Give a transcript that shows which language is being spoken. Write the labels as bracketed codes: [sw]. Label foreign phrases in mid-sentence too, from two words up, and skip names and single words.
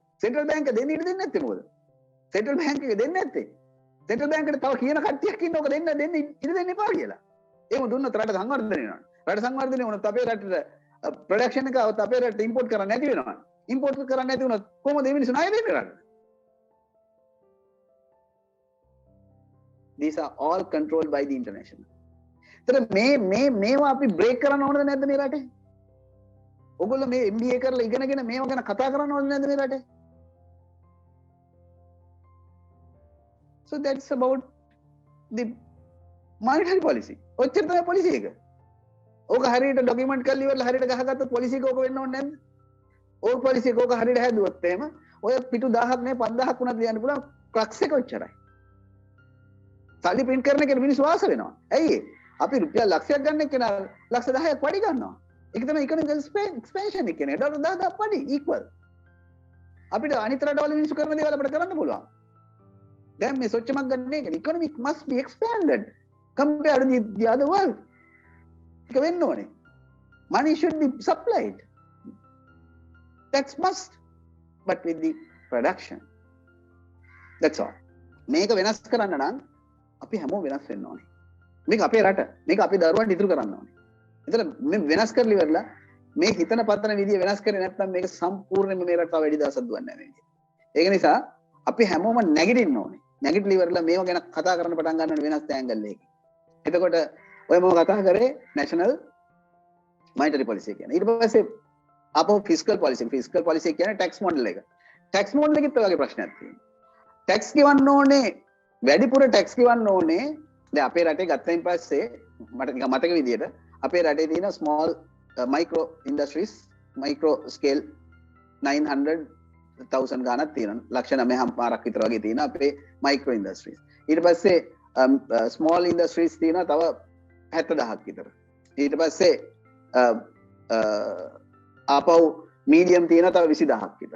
[en] central bank [si] දෙන්න ඉඩ දෙන්නේ නැත්තේ මොකද? [en] central bank [si] එක දෙන්නේ නැත්තේ. [en] central bank [si] එකට තව කියන කට්ටියක් ඉන්න ඕක දෙන්න ඉඩ දෙන්න එපා කියලා. එහෙම දුන්නොත් රට සංවර්ධනය වෙනවා. රට සංවර්ධනය වුණොත් අපේ රටට ප්‍රොඩක්ෂන් එක අපේ රටට ඉම්පෝට් කරන්න නැති වෙනවා. ඉම්පෝට් කරන්න නැති වුණොත් කොහොමද මේ මිනිස්සු ණය දෙන්නේ රටට? [en] These are all controlled by the international. [si] මේවා අපි බ්‍රේක් කරන්න ඕනද නැද්ද මේ රටේ? ඔයගොල්ලෝ මේ MBA කරලා ඉගෙනගෙන මේවා ගැන කතා කරන්න ඕනද නැද්ද මේ රටේ? [en] So that's about the monetary policy. [si] ඔච්චර තමයි policy එක. ඕක හරියට ડોකියුමන්ට් කරලා ඉවරලා හරියට ගහගත්තොත් policy එක ඕක වෙන්න ඕනේ නැද්ද? ඕක policy එක ඕක හරියට හැදුවොත් එහෙම ඔය පිටු 1000ක් නේ 5000ක් වුණත් ලියන්න පුළුවන් ක්‍රක්ස් එක ඔච්චරයි. සල්ලි print කරන එකට මිනිස්සු වාස වෙනවා. ඇයි ඒ? අපි රුපියල් ලක්ෂයක් ගන්න කෙනා ලක්ෂ 10ක් පඩි ගන්නවා. ඒක තමයි [en] economic expansion [si] එක කියන්නේ. ඩොලර් 10,000ක් පඩි equal. අපිට අනිත් රටවල මිනිස්සු කරන දේවල් අපිට කරන්න පුළුවන්. දැන් මේ සොච්චමක් ගන්න එක [en] economic must be expanded compared to the other world. [si] ඒක වෙන්න ඕනේ. [en] Money should be supplied. That's must. But with the production. That's all. [si] මේක වෙනස් කරන්න නම් අපි හැමෝම වෙනස් වෙන්න ඕනේ. මේක අපේ රට. මේක අපේ දරුවන්ට ඉතුරු කරන්න ඕනේ. එතන මේ වෙනස් කරලි ඉවරලා මේ හිතන පතන විදිය වෙනස් කරේ නැත්නම් මේක සම්පූර්ණයෙන්ම මේ රට වැඩි දවසක් දුවන්නේ නැහැ මේක. ඒක නිසා අපි හැමෝම නැගිටින්න ඕනේ. නැගිටලි ඉවරලා මේව ගැන කතා කරන්න පටන් ගන්න වෙනස් ඇන්ගල් එකකින්. එතකොට ඔය මම කතා කරේ [en] national monetary policy [si] කියන. ඊට පස්සේ අපෝ [en] fiscal policy. fiscal policy [si] කියන්නේ [en] tax model [si] එක. [en] tax model [si] එකෙත් ඔය වගේ ප්‍රශ්නයක් තියෙනවා. tax ගෙවන්න ඕනේ වැඩිපුර tax ගෙවන්න ඕනේ. දැන් අපේ රටේ ගත්තයින් පස්සේ මට නිකන් මතක විදියට අපේ රටේ තියෙන [en] small micro industries micro scale [si] 900,000 ගානක් තියෙනවා. ලක්ෂ 9.5ක් විතර වගේ තියෙන අපේ [en] micro industries. [si] ඊට පස්සේ [en] small industries [si] තියෙනවා තව 70,000ක් විතර. ඊට පස්සේ ආපහු medium තියෙනවා තව 20,000ක් විතර.